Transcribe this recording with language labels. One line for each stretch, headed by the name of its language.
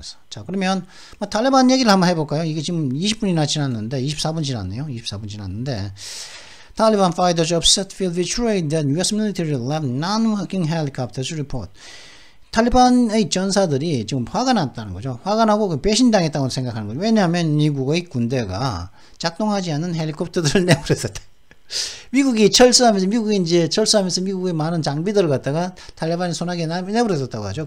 Korean: 자, 그러면 탈레반 얘기를 한번 해볼까요? 이게 지금 20분이나 지났는데 24분 지났네요. 24분 지났는데
English: Taliban fighters upset feel betrayed that U.S. military left non-working helicopters report.
Korean: 탈레반의 전사들이 지금 화가 났다는 거죠. 화가 나고 배신당했다고 생각하는 거죠. 왜냐하면 미국의 군대가 작동하지 않는 헬리콥터들을 내버렸었다. 미국이 철수하면서 미국의 많은 장비들을 갖다가 탈레반이 손아귀에 내버렸었다고 하죠.